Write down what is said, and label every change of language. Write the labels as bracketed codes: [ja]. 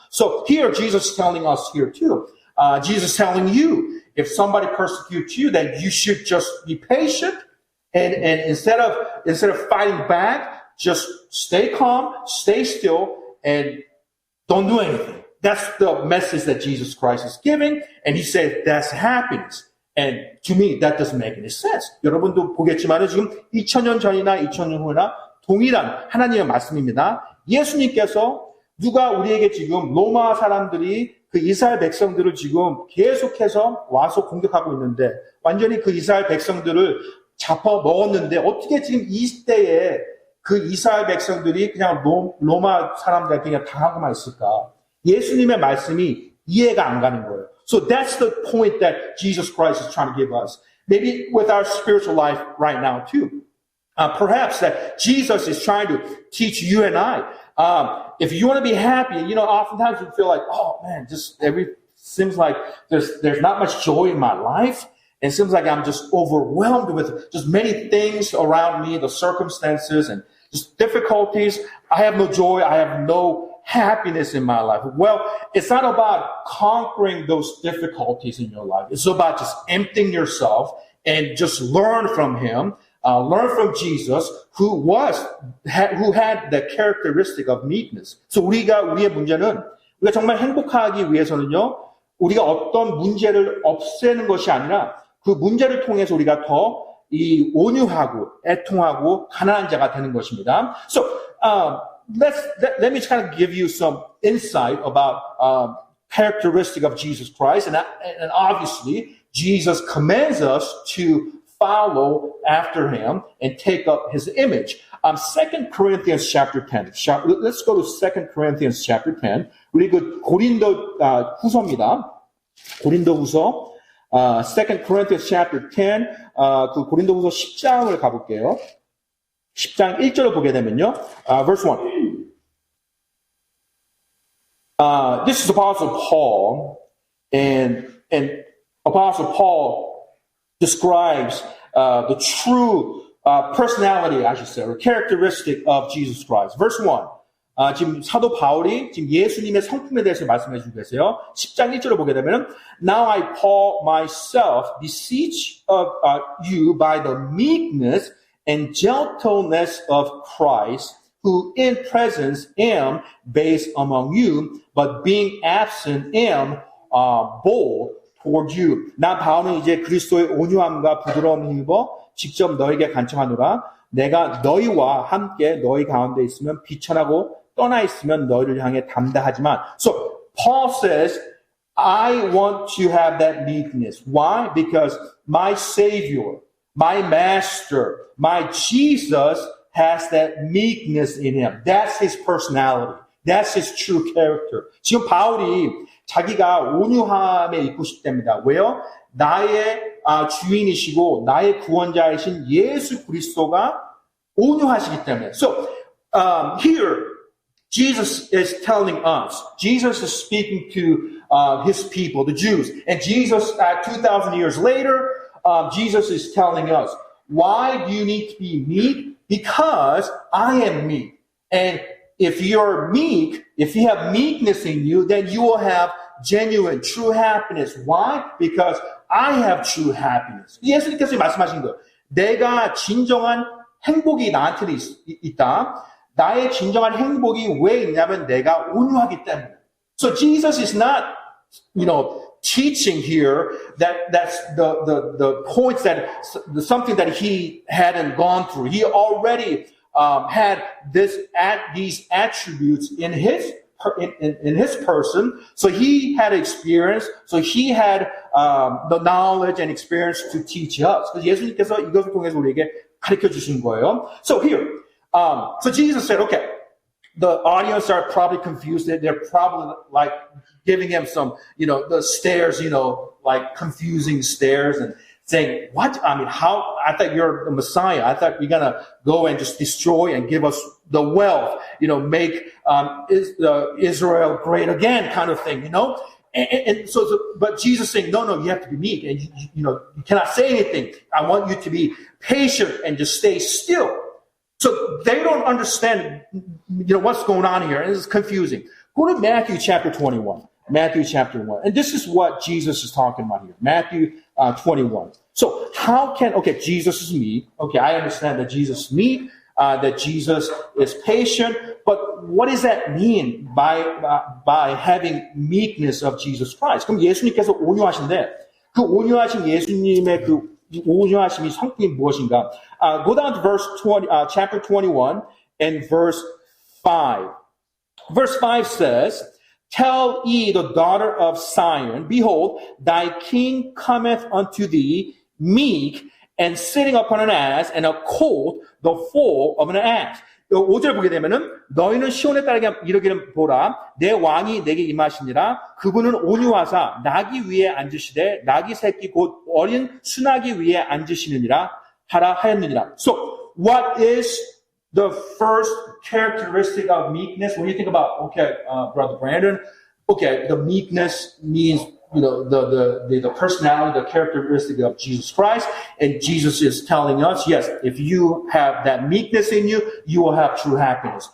[en] So here, Jesus is telling us here too. Jesus is telling you, if somebody persecutes you, then you should just be patient, and instead of fighting back, just stay calm, stay still, and don't do anything. That's the message that Jesus Christ is giving, and he said that's happiness. And to me, that doesn't make any sense. [ko] 여러분도 보겠지만 지금 2000년 전이나 2000년 후나 동일한 하나님의 말씀입니다. 예수님께서 누가 우리에게 지금 로마 사람들이 그 이스라엘 백성들을 지금 계속해서 와서 공격하고 있는데 완전히 그 이스라엘 백성들을 잡아 먹었는데 어떻게 지금 이 시대에 그 이스라엘 백성들이 그냥 로마 사람들한테 그냥 당하고만 있을까? 예수님의 말씀이 이해가 안 가는 거예요. [en] So that's the point that Jesus Christ is trying to give us. Maybe with our spiritual life right now too. Perhaps that Jesus is trying to teach you and I. If you want to be happy, oftentimes we feel like, oh man, seems like there's not much joy in my life. It seems like I'm just overwhelmed with just many things around me, the circumstances and just difficulties. I have no joy. I have no happiness in my life. Well, it's not about conquering those difficulties in your life. It's about just emptying yourself and just learn from him, learn from Jesus, who had the characteristic of meekness. [ko] So 우리의 문제는 우리가 정말 행복하기 위해서는요, 우리가 어떤 문제를 없애는 것이 아니라 그 문제를 통해서 우리가 더 이 온유하고 애통하고 가난한 자가 되는 것입니다. [en] So let me kind of give you some insight about characteristic of Jesus Christ, and obviously Jesus commands us to follow after him and take up his image. 2 Corinthians chapter 10. Let's go to 2 Corinthians chapter 10. [ko] 우리 그 고린도 후서입니다. [en] 고린도 후서 2 Corinthians chapter 10. [ko] 그 고린도 후서 10장을 가볼게요. 10장 1절을 보게 되면요. [en] Verse 1. This is Apostle Paul, and Apostle Paul describes the true personality, I should say, or characteristic of Jesus Christ. Verse 1. [ko] 지금 사도 바울이 지금 예수님의 성품에 대해서 말씀해 주고 계세요. 10장 1절을 보게 되면 [en] Now I, Paul, myself, beseech of you by the meekness and gentleness of Christ, who in presence am base among you, but being absent am bold toward you. [ko] 나 바울은 이제 그리스도의 온유함과 부드러움을 힘입어 직접 너에게 간청하노라. 내가 너희와 함께 너희 가운데 있으면 비천하고 떠나 있으면 너희를 향해 담대하지만. [en] So Paul says, I want to have that meekness. Why? Because my Savior, my Master, my Jesus has that meekness in him. That's his personality. That's his true character. [ko] 지금 바울이 자기가 온유함에 있고 싶답니다. 왜요? 나의 주인이시고 나의 구원자이신 예수 그리스도가 온유하시기 때문에. [en] So here Jesus is telling us. Jesus is speaking to his people, the Jews, and Jesus 2,000 years later, Jesus is telling us, why do you need to be meek? Because I am meek. And if you're meek, if you have meekness in you, then you will have genuine, true happiness. Why? Because I have true happiness. [ko] 예수님께서 말씀하신 거예요. 내가 진정한 행복이 나한테 있다. 나의 진정한 행복이 왜 있냐면 내가 온유하기 때문에. [en] So Jesus is not, teaching here that's the points that something that he hadn't gone through. He already had these attributes in his person, so he had experience, so he had the knowledge and experience to teach us. [ko] 그래서 예수님께서 이것을 통해서 우리에게 가르쳐 주신 거예요. [en] So here, so Jesus said, okay, the audience are probably confused. They're probably like giving him some, the stares, like confusing stares and saying, what? I mean, how? I thought you're the Messiah. I thought you're going to go and just destroy and give us the wealth, make Israel great again kind of thing, And so, but Jesus saying, no, you have to be meek and, you cannot say anything. I want you to be patient and just stay still. So they don't understand, what's going on here. And it's confusing. Go to Matthew chapter 21. Matthew chapter 1. And this is what Jesus is talking about here. Matthew 21. So Jesus is meek. Okay, I understand that Jesus is meek, that Jesus is patient. But what does that mean by having meekness of Jesus Christ? [ko] 그럼 예수님께서 온유하신데 그 온유하신 예수님의 그 온유하심이 성품이 무엇인가? [en] Go down to verse 20, chapter 21 and verse 5. Verse 5 says, Tell ye the daughter of Zion, behold, thy king cometh unto thee, meek, and sitting upon an ass, and a colt, the foal of an ass. [ko] 5절 보게 되면은 너희는 시온의 딸에게 이르기를 보라 내 왕이 내게 임하시니라 그분은 온유하사 나귀 위에 앉으시되 나귀 새끼 곧 어린 수나귀 위에 앉으시느니라 하라 하였느니라. [en] So what is the first characteristic of meekness? When you think about, Brother Brandon, the meekness means, the personality, the characteristic of Jesus Christ. And Jesus is telling us, yes, if you have that meekness in you, you will have true happiness.